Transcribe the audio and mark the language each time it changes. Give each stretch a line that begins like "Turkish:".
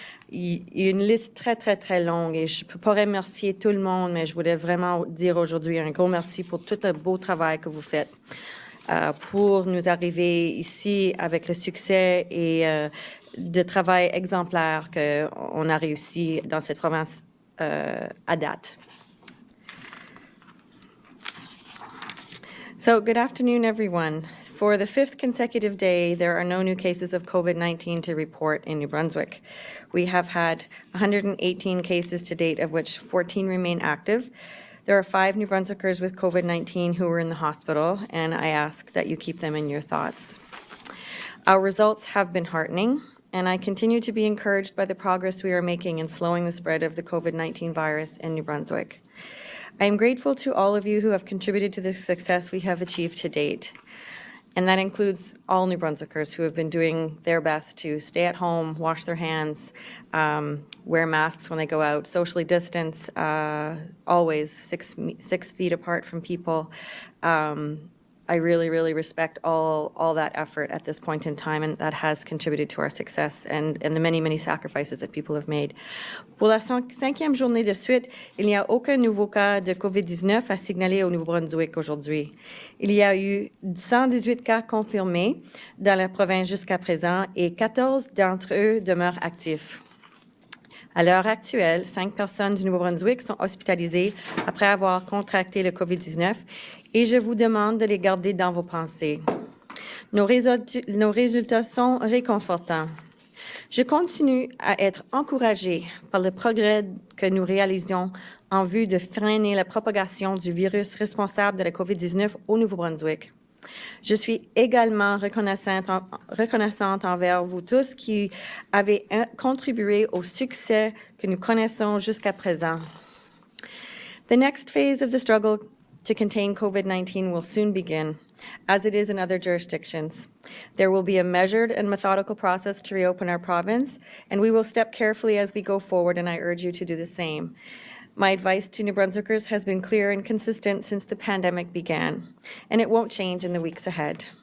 French: Il y a une liste très longue et je ne peux pas remercier tout le monde, mais je voulais vraiment dire aujourd'hui un gros merci pour tout le beau travail que vous faites pour nous arriver ici avec le succès et le travail exemplaire qu'on a réussi dans cette province à date.
English: So, good afternoon, everyone. For the 5th consecutive day, there are no new cases of COVID-19 to report in New Brunswick. We have had 118 cases to date, of which 14 remain active. There are 5 New Brunswickers with COVID-19 who are in the hospital, and I ask that you keep them in your thoughts. Our results have been heartening, and I continue to be encouraged by the progress we are making in slowing the spread of the COVID-19 virus in New Brunswick. I am grateful to all of you who have contributed to the success we have achieved to date. And that includes all New Brunswickers who have been doing their best to stay at home, wash their hands, wear masks when they go out, socially distance, always 6 feet apart from people. I really respect all that effort at this point in time, and that has contributed to our success and the many sacrifices that people have made.
French: Pour la 5e journée de suite, il n'y a aucun nouveau cas de COVID-19 à signaler au Nouveau-Brunswick aujourd'hui. Il y a eu 118 cas confirmés dans la province jusqu'à présent et 14 d'entre eux demeurent actifs. À l'heure actuelle, 5 personnes du Nouveau-Brunswick sont hospitalisées après avoir contracté le COVID-19 et je vous demande de les garder dans vos pensées. Nos résultats sont réconfortants. Je continue à être encouragée par le progrès que nous réalisons en vue de freiner la propagation du virus responsable de la COVID-19 au Nouveau-Brunswick. Je suis également reconnaissante envers vous tous qui avez contribué au succès que nous connaissons jusqu'à présent.
English: The next phase of the struggle to contain COVID-19 will soon begin, as it is in other jurisdictions. There will be a measured and methodical process to reopen our province, and we will step carefully as we go forward, and I urge you to do the same. My advice to New Brunswickers has been clear and consistent since the pandemic began, and it won't change in the weeks ahead.